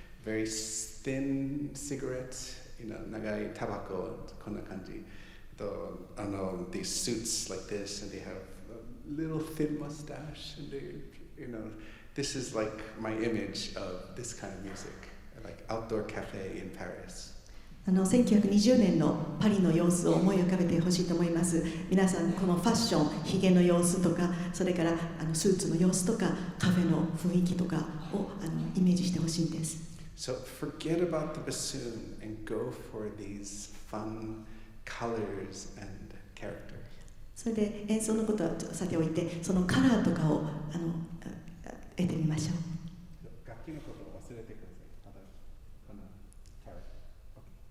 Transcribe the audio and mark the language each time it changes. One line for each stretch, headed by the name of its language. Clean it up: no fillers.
English: Very thin cigarette, you know,
Japanese: 長いタバコこんな感じ。
English: These suits like this, and they have a little thin mustache, and they, you know, this is like my image of this kind of music, like outdoor cafe in Paris.
Japanese: 1920年のパリの様子を思い浮かべてほしいと思います。皆さんこのファッション、ひげの様子とか、それからスーツの様子とか、カフェの雰囲気とかをイメージしてほしいんです。
English: So forget about the bassoon and go for these fun colors and characters.
Japanese: それで演奏のことはさておいて、そのカラーとかを得てみましょう。楽器のことを忘れてください。ただこのキャラクター。